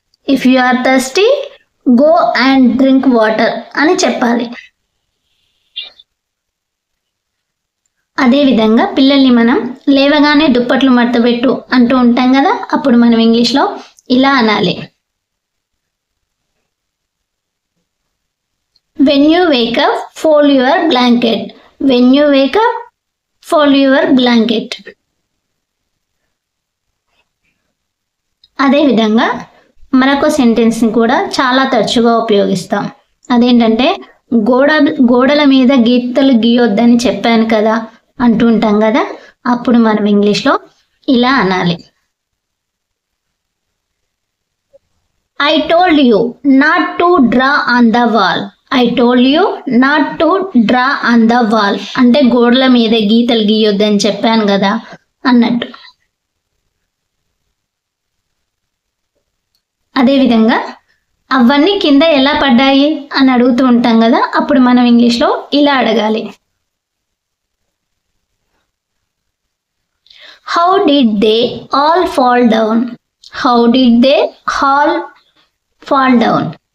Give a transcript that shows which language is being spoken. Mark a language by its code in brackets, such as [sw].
[en] if you are thirsty go and drink water [te] అని చెప్పాలి. అదే విధంగా పిల్లల్ని మనం లేవగానే దుప్పట్లు మడతబెట్టు అంటూ ఉంటాం కదా, అప్పుడు మనం ఇంగ్లీష్లో ఇలా అనాలి. [en] When you wake up, fold your blanket. When you wake up, fold your blanket. [te] అదే విధంగా మరొక సెంటెన్స్ని కూడా చాలా తరచుగా ఉపయోగిస్తాం. అదేంటంటే గోడల మీద గీతలు గీయొద్దని చెప్పాను కదా అంటూ ఉంటాం కదా, అప్పుడు మనం ఇంగ్లీష్లో ఇలా అనాలి. [en] I told you not to draw on the wall. I told you not to draw on the wall. [te] అంటే గోడల మీద గీతలు గీయొద్దని చెప్పాను కదా అన్నట్టు. అదేవిధంగా అవన్నీ కింద ఎలా పడ్డాయి అని అడుగుతూ ఉంటాం కదా, అప్పుడు మనం ఇంగ్లీష్లో ఇలా అడగాలి. [en] How did they all fall down? How did they all fall down?